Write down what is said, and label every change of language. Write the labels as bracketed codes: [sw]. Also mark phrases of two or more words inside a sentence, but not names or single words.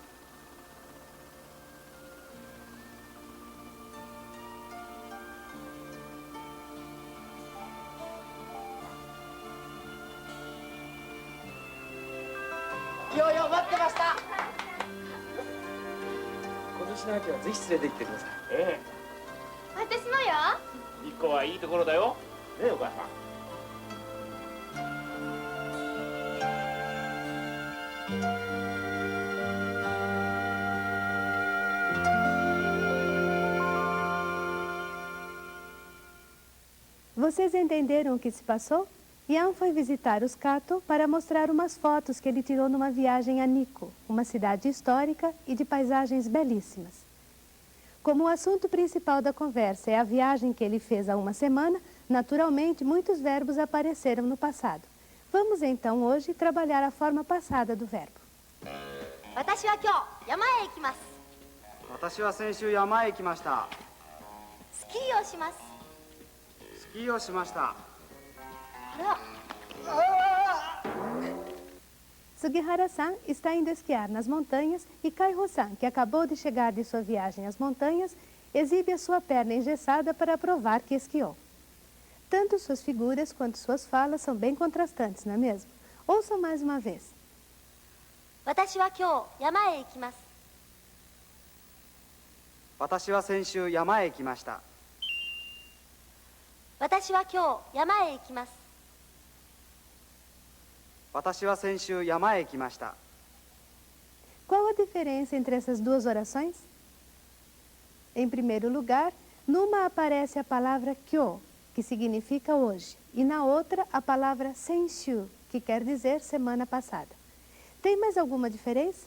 [ja] ようよう待ってました。今年の秋はぜひ連れて行ってください。え私もよ。え、日光はいいところだよ。ねえ、お母さん。 [pt] Vocês entenderam o que se passou? Ian foi visitar os Kato para mostrar umas fotos que ele tirou numa viagem a Nikko, uma cidade histórica e de paisagens belíssimas. Como o assunto principal da conversa é a viagem que ele fez há uma semana, naturalmente muitos verbos apareceram no passado. Vamos então hoje trabalhar a forma passada do verbo. [ja] 私は今日山へ行きます。私は先週山へ行きました。スキーをします。スキーをしました。 [pt] Sugihara-san está indo esquiar nas montanhas e Kaiho-san, que acabou de chegar de sua viagem às montanhas, exibe a sua perna engessada para provar que esquiou. Tanto suas figuras quanto suas falas são bem contrastantes, não é mesmo? Ouçam mais uma vez. [ja] 私は今日山へ行きます。私は先週山へ行きました。私は今日山へ行きます。私は先週山へ行きました。 [pt] Qual a diferença entre essas duas orações? Em primeiro lugar, numa aparece a palavra kyo, que significa hoje, e na outra a palavra senshu, que quer dizer semana passada. Tem mais alguma diferença?